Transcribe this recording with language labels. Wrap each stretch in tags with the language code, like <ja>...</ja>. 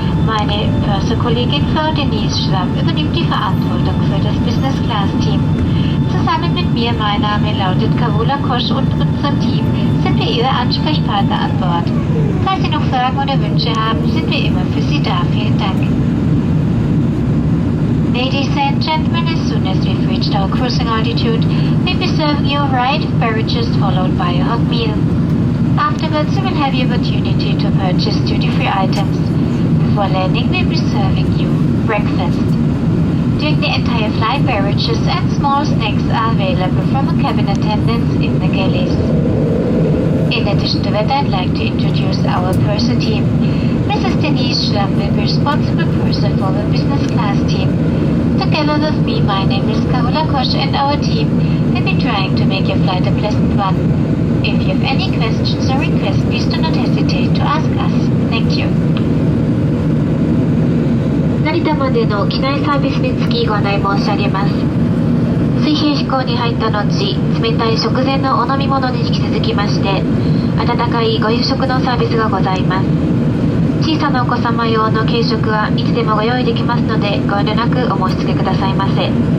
<de>Meine Purser-Kollegin Frau Denise Schramm übernimmt die Verantwortung für das Business-Class-Team. Zusammen mit mir, mein Name lautet Carola Kosch und unserem Team sind wir Ihre Ansprechpartner an Bord. Falls Sie noch Fragen oder Wünsche haben, sind wir immer für Sie da. Vielen Dank.</de> <en>Ladies and gentlemen, as soon as we've reached our cruising altitude, we'll be serving you a variety of beverages followed by a hot meal. Afterwards, you will have the opportunity to purchase duty-free items. Before landing, we'll be serving you breakfast. During the entire flight, beverages and small snacks are available from a cabin attendants in the galleys. In addition to that, I'd like to introduce our purser team. Mrs. Denise Schramm will be responsible purser for the business class team. Together with me, my name is Carola Kosch, and our team will be trying to make your flight a pleasant one. If you have any questions or requests, please do not hesitate to ask us. Thank you.</en> <ja>成田までの機内サービスにつきご案内申し上げます。水平飛行に入った後、冷たい食前のお飲み物に引き続きまして、温かいご夕食のサービスがございます。小さなお子様用の軽食はいつでもご用意できますので、ご遠慮なくお申し付けくださいませ。</ja>